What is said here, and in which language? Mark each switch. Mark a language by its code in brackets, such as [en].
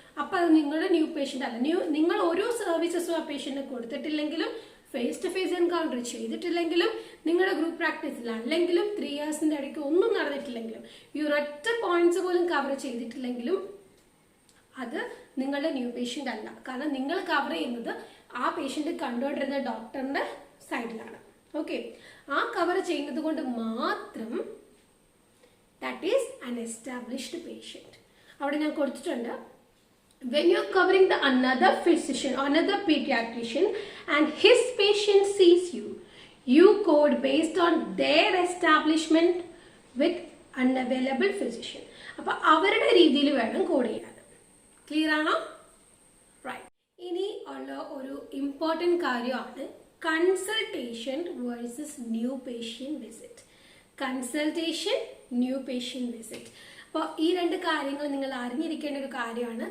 [ml] അപ്പൊ അത് നിങ്ങളുടെ ന്യൂ പേഷ്യന്റ് അല്ല. നിങ്ങൾ ഓരോ സർവീസസും ആ പേഷ്യന്റിന് കൊടുത്തിട്ടില്ലെങ്കിലും, ഫേസ് ടു ഫേസ് എൻകൗണ്ടർ ചെയ്തിട്ടില്ലെങ്കിലും, നിങ്ങളുടെ ഗ്രൂപ്പ് പ്രാക്ടീസിൽ അല്ലെങ്കിലും, 3 ഇയേഴ്സിന്റെ ഇടയ്ക്ക് ഒന്നും നടന്നിട്ടില്ലെങ്കിലും, ഈ ഒരൊറ്റ പോയിന്റ്സ് പോലും കവർ ചെയ്തിട്ടില്ലെങ്കിലും അത് നിങ്ങളുടെ ന്യൂ പേഷ്യന്റ് അല്ല. കാരണം നിങ്ങൾ കവർ ചെയ്യുന്നത് ആ പേഷ്യന്റ് കണ്ടുകൊണ്ടിരുന്ന ഡോക്ടറിന്റെ സൈഡിലാണ്. ഓക്കെ, ആ കവർ ചെയ്യുന്നത് കൊണ്ട് മാത്രം that is an established patient. അവിടെ ഞാൻ കൊടുത്തിട്ടുണ്ട്, [en] when you're covering the another physician, another pediatrician and his patient sees you, you code based on their establishment with unavailable physician. [ml] അപ്പൊ അവരുടെ രീതിയിൽ വേണം കോഡ് ചെയ്യാൻ. ക്ലിയർ ആണോ? റൈറ്റ്. ഇനി ഉള്ള ഒരു ഇമ്പോർട്ടൻറ്റ് കാര്യമാണ് consultation versus new patient visit. Consultation, new patient visit. അപ്പോൾ ഈ 2 കാര്യങ്ങൾ നിങ്ങൾ അറിഞ്ഞിരിക്കേണ്ട ഒരു കാര്യമാണ്.